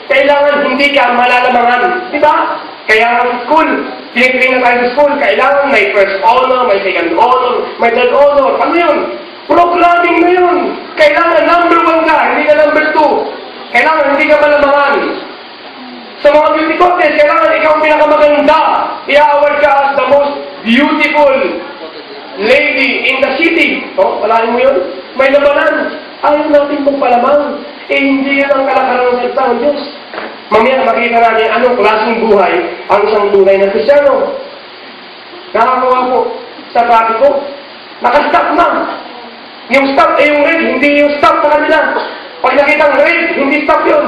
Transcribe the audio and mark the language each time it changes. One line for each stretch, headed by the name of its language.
Filipino: Kailangan hindi ka malalamangan. Di ba? Kaya ang school, pinag-train na tayo sa school, kailangan may first honor, may second honor, may third honor. Ano yun? Programming na yun. Kailangan number 1 ka, hindi ka number 2. Kailangan hindi ka malamangan. Sa mga beauty contest, kailangan ikaw ang pinakamaganda. I-award ka
English: as the most beautiful lady in the city.
Filipino: O, palahin mo yun? May labanan. Ayaw natin magpalamang. Eh, hindi yan ang kalakaran ng salita ng Diyos. Mamaya, makita natin anong klaseng buhay ang isang tunay na Kristiyano. Nakakawa po sa trapiko. Nakastop na. Yung stop ay yung red, hindi yung stop sa kanila. Pag nakita ang red, hindi stop yun.